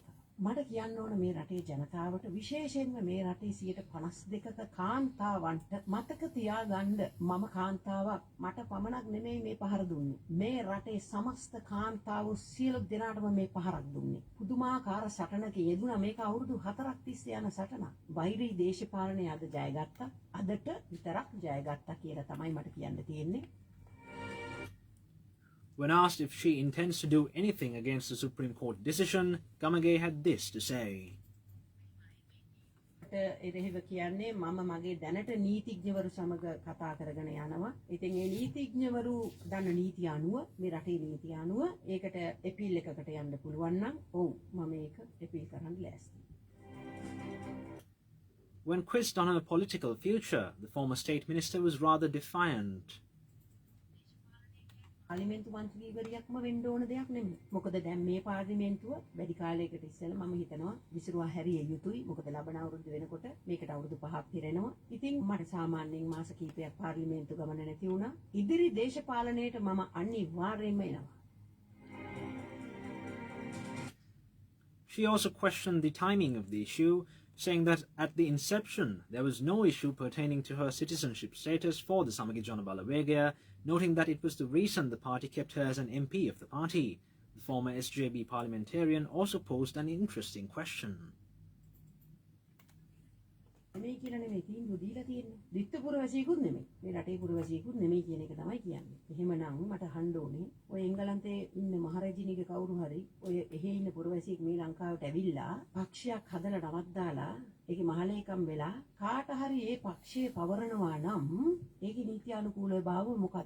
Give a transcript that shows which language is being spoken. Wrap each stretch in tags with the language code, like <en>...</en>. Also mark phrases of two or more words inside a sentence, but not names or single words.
<si>මට කියන්න ඕන මේ රටේ ජනතාවට විශේෂයෙන්ම මේ රටේ 52%ක කාන්තාවන්ට මතක තියාගන්න මම කාන්තාවක් මට පමණක් නෙමෙයි මේ පහර දුන්නේ. මේ රටේ සමස්ත කාන්තාවෝ සියලු දෙනාටම මේ පහරක් දුන්නේ. පුදුමාකාර සටනක යෙදුණා. මේක අවුරුදු 4ක් තිස්සේ යන සටනක්. වෛරී දේශපාලනය අද ජයගත්තා. අදට විතරක් ජයගත්තා කියලා තමයි මට කියන්න තියෙන්නේ.</si> <en>When asked if she intends to do anything against the Supreme Court decision, Gamage had this to say.</en> <si>එරෙහිව කියන්නේ මම මගේ දැනට නීතිඥවරු සමග කතා කරගෙන යනවා. ඉතින් ඒ නීතිඥවරු දන්න නීතිය අනුව මේ රටේ නීතිය අනුව ඒකට අපීල් එකකට යන්න පුළුවන් නම් ඔව් මම ඒක අපීල් කරන්න ලෑස්තියි.</si> <en>When quizzed on her political future, the former state minister was rather defiant.</en> <si>පාර්ලිමේන්තු මන්ත්‍රීවරියක්ම වෙන්න ඕන දෙයක් නෙමෙයි. මොකද දැන් මේ පාර්ලිමේන්තුව වැඩි කාලයකට ඉස්සෙල්ලා මම හිතනවා විසිරුවා හැරිය යුතුයි. මොකද ලබන අවුරුද්ද වෙනකොට මේකට අවුරුදු 5ක් පිරෙනවා. ඉතින් මට සාමාන්‍යයෙන් මාස කිහිපයක් පාර්ලිමේන්තු ගමන නැති වුණා. ඉදිරි දේශපාලනයට මම අනිවාර්යයෙන්ම එනවා.</si> <en>She also questioned the timing of the issue, saying that at the inception there was no issue pertaining to her citizenship status for the Samagi Jonabalawegaya, noting that it was the reason the party kept her as an MP of the party. The former SJB parliamentarian also posed an interesting question.</en> <si>මේ කියලා නෙමෙයි තීන්දුව දීලා තියෙන්නේ. දිත්ත පුරවැසියෙකුත් නෙමෙයි. මේ රටේ පුරවැසියෙකුත් නෙමෙයි කියන එක තමයි කියන්නේ. එහෙමනම් මට අහන්න ඕනේ ඔය එංගලන්තේ ඉන්න මහරජිනිගේ කවුරු හරි ඔය එහෙ ඉන්න පුරවැසියෙක් මේ ලංකාවට ඇවිල්ලා පක්ෂයක් හදලා නමක් දාලා ඒකේ මහලේකම් වෙලා කාට හරි ඒ පක්ෂය පවරනවා නම් ඒකේ නීති අනුකූල භාවය මොකද්ද?</si>